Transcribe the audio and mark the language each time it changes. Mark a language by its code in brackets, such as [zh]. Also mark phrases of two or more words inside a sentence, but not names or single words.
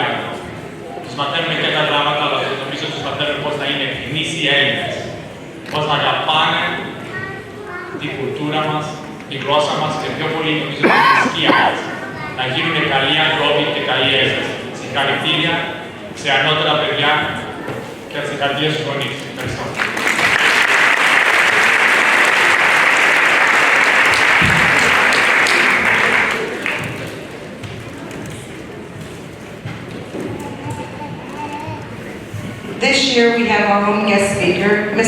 [el] Τους μαθαίνουμε και τα γράμματα, αλλά νομίζω τους μαθαίνουμε πώς να είναι γνήσιοι Έλληνες. Πώς να αγαπάνε την κουλτούρα μας, τη γλώσσα μας και πιο πολύ νομίζω την θρησκεία μας. Να γίνουν καλοί ανθρώποι και καλοί Έλληνες. Συγχαρητήρια σε ανώτερα παιδιά και συγχαρητήρια στους γονείς. Ευχαριστώ. [en] This year we have our own guest speaker, Ms.